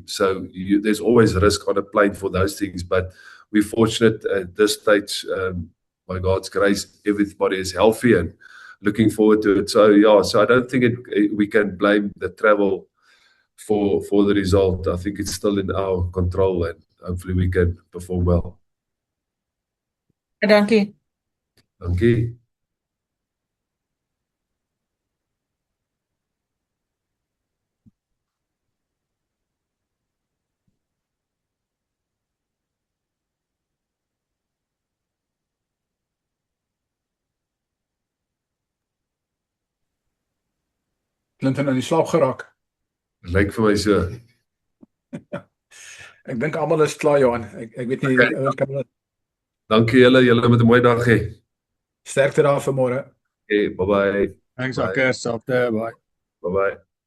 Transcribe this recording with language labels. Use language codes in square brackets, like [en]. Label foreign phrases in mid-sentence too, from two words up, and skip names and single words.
[en] So there's always risk on a plane for those things. But we're fortunate at this stage, by God's grace, everybody is healthy and looking forward to it. So so I don't think we can blame the travel for the result. I think it's still in our control, and hopefully we can perform well. [af] Dankie. Dankie. Clinton in die slaap geraak. Lyk vir my so. Ek dink almal is klaar, Johan. Ek weet nie. Okay. Dankie julle met 'n mooi dag hê. Sterkte daar vir môre. [en] Okay, bye-bye. Thanks, Akker. Bye. Bye-bye.